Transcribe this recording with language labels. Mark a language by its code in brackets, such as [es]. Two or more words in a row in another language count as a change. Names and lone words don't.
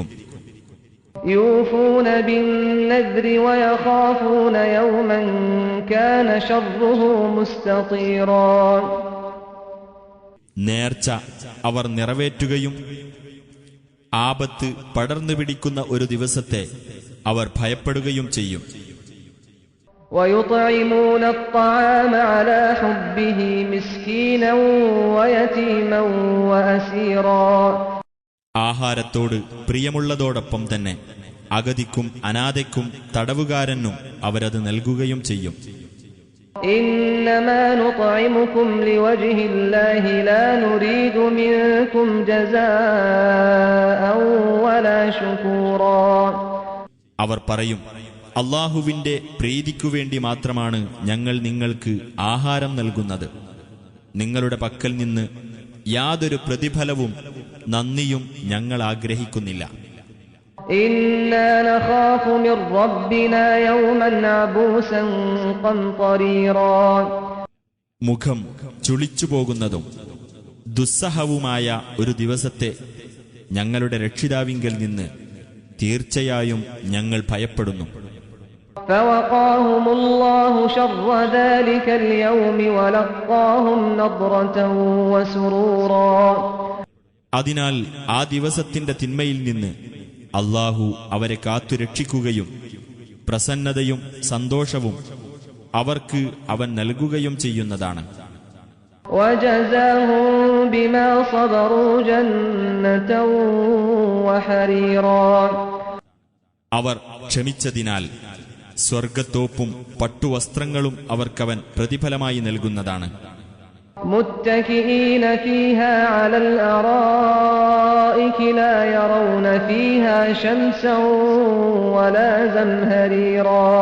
[ar] يوفون بالنذر ويخافون يوما كان شره مستطيرا. [ml] നേർച്ച അവർ നിറവേറ്റുകയും ആപത്ത് പടർന്നു പിടിക്കുന്ന ഒരു ദിവസത്തെ അവർ ഭയപ്പെടുകയും ചെയ്യും. [ar] وَيُطْعِمُونَ الطَّعَامَ عَلَى حُبِّهِ مِسْكِينًا وَيَتِيمًا وَأَسِيرًا. [ml] ആഹാരത്തോട് പ്രിയമുള്ളതോടൊപ്പം തന്നെ അഗതിക്കും അനാഥയ്ക്കും തടവുകാരനും അവരത് നൽകുകയും ചെയ്യും. [ar] إِنَّمَا نُطْعِمُكُمْ لِوَجْهِ اللَّهِ لَا نُرِيدُ مِنكُمْ جَزَاءً وَلَا شُكُورًا. [ml] അവർ പറയും, അല്ലാഹുവിന്റെ പ്രീതിക്കുവേണ്ടി മാത്രമാണ് ഞങ്ങൾ നിങ്ങൾക്ക് ആഹാരം നൽകുന്നത്. നിങ്ങളുടെ പക്കൽ നിന്ന് യാതൊരു പ്രതിഫലവും നന്ദിയും ഞങ്ങൾ ആഗ്രഹിക്കുന്നില്ല. [ar] إنا نخاف من ربنا يوما عبوسا قمطريرا. [ml] മുഖം ചുളിച്ചുപോകുന്നതും ദുസ്സഹവുമായ ഒരു ദിവസത്തെ ഞങ്ങളുടെ രക്ഷിതാവിങ്കൽ നിന്ന് തീർച്ചയായും ഞങ്ങൾ ഭയപ്പെടുന്നു. [ar] فوقاهم الله شر ذلك اليوم ولقاهم نضرة وسرورا. [ml] അതിനാൽ ആ ദിവസത്തിന്റെ തിന്മയിൽ നിന്ന് അല്ലാഹു അവരെ കാത്തുരക്ഷിക്കുകയും പ്രസന്നതയും സന്തോഷവും അവർക്ക് അവൻ നൽകുകയും ചെയ്യുന്നതാണ്. [ar] وجزاهم بما صبروا جنة وحريرا. [ml] അവർ ക്ഷമിച്ചതിനാൽ സ്വർഗത്തോപ്പും പട്ടുവസ്ത്രങ്ങളും അവർക്കവൻ പ്രതിഫലമായി നൽകുന്നതാണ്. [ar] متكئين فيها على الأرائك لا يرون فيها شمسا ولا زمهريرا.